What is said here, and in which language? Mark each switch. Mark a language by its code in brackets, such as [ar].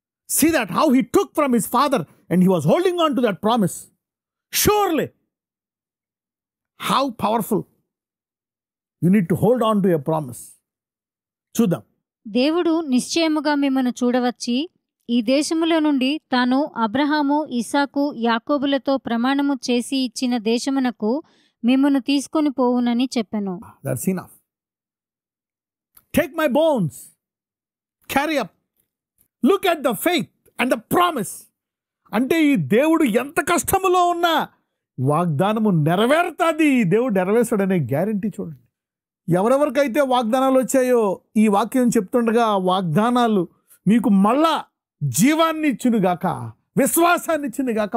[en] See that how he took from his father and he was holding on to that promise. Surely. How powerful. You need to hold on to a promise. [te] చూద్దాం. దేవుడు నిశ్చయముగా మిమ్మల్ని చూడవచ్చి ఈ దేశములో నుండి తాను అబ్రహాము, ఇస్సాకు, యాకోబులతో ప్రమాణము చేసి ఇచ్చిన దేశమునకు మిమ్మల్ని తీసుకొని పోవునని చెప్పాను. [en] That's enough. Take my bones. Carry up. Look at the faith and the promise. [te] అంటే ఈ దేవుడు ఎంత కష్టములో ఉన్నా వాగ్దానము నెరవేరుతుంది. దేవుడు నెరవేర్చాడనే గ్యారంటీ చూడండి. ఎవరెవరికైతే వాగ్దానాలు వచ్చాయో ఈ వాక్యం చెప్తుండగా ఆ వాగ్దానాలు మీకు మళ్ళా జీవాన్ని ఇచ్చునుగాక, విశ్వాసాన్ని ఇచ్చునుగాక.